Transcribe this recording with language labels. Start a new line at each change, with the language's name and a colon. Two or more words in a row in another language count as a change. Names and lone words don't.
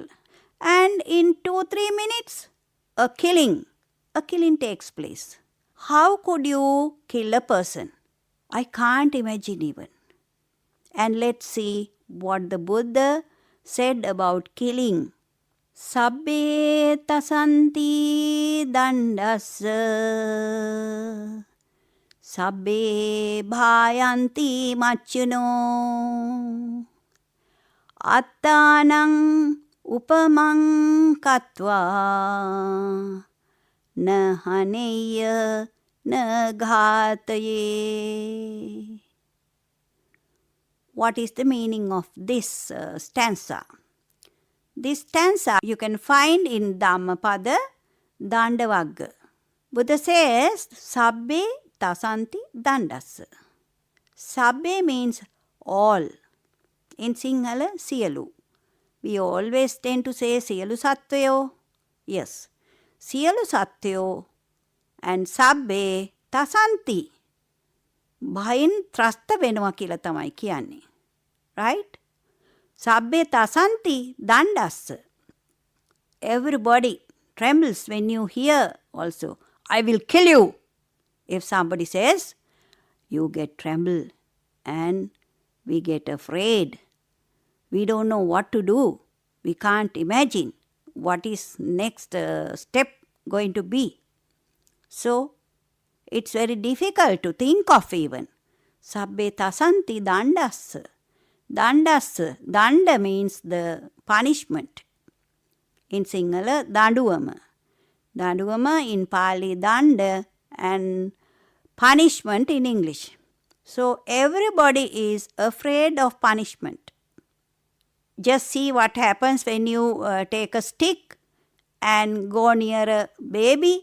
English: And in 2-3 minutes, a killing takes place. How could you kill a person? I can't imagine even. And let's see what the Buddha said about killing.
Pali: Sabbe tasanti dandassa. Sabbe bhayanti macchuno. Attanang upamang katva. Na haneya na ghataye.
English: What is the meaning of this stanza? This stanza you can find in Dhammapada Dandavagga. Buddha says,
Pali: Sabbe tasanti dandassa.
English: Sabbe means all. In Sinhala, siyalu. We always tend to say
Sinhala: සියලු සත්ත්වයෝ.
English: Yes,
Sinhala: සියලු සත්ත්වයෝ
English: and
Pali: sabbe tasanti.
Sinhala: භයින් ත්‍රස්ත වෙනවා කියලා තමයි කියන්නේ.
English: Right?
Pali: Sabbe tasanti dandassa.
English: Everybody trembles when you hear also, I will kill you. If somebody says, you get tremble and we get afraid. We don't know what to do. We can't imagine what is next step going to be. So, it's very difficult to think of even.
Pali: Sabbe tasanti dandassa.
English: Dandassa. Danda means the punishment. In Sinhala, danduwama. Danduwama in Pali, danda, and punishment in English. So, everybody is afraid of punishment. Just see what happens when you take a stick and go near a baby.